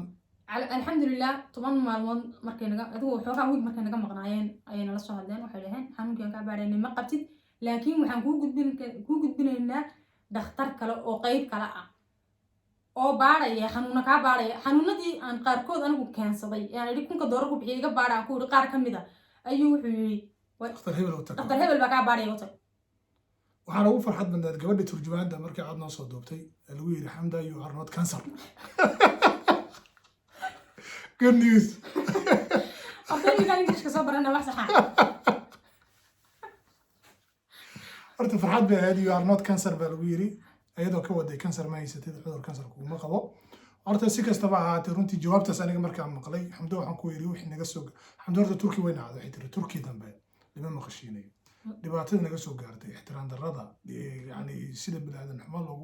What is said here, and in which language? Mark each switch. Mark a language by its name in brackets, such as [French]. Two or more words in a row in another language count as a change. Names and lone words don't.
[Somali] alxamdulilah 10 maalmood markay naga adigu waxoogaa wiig markay naga maqnaayeen ayay nala soo hadleen waxay dhaheen xanuunkii aan kaa baadhaynay ma qabtid laakiin waxaan kuu gudbinaynaa dhakhtar kale oo qayb kale ah oo baadhaya xanuuna kaa baadhaya xanuunadii aan qaarkood anigu keensaday aan idhi $1,000 ku bixiyay iga baadha aan ku idhi qaar ka mid a ayuu wuxuu yidhi dhakhtar hebel baa kaa baadhaya watag waxaana ugu farxad badnayd gabadha turjumaadda markii cod noo soo duubtay ee lagu yidhi xamda [English] you are not cancer good news [Somali] ardaygan ingiriiska soo barana wax saxaan horta farxad bay ahayd [English] you are not cancer [Somali] baa lagu yidhi iyadoo ka waday kansar ma haysatid cudur kansar kuma qabo horta si kastaba ahaatee runtii jawaabtaas aniga markaan maqlay xamdo waxaan ku yidhi wixii naga soo xamdo horta turki way nacday waxay tiri turki dambe lama maqashiinayo dhibaatada naga soo gaartay ixtiraam darrada yani sida biniaadan xumo loogu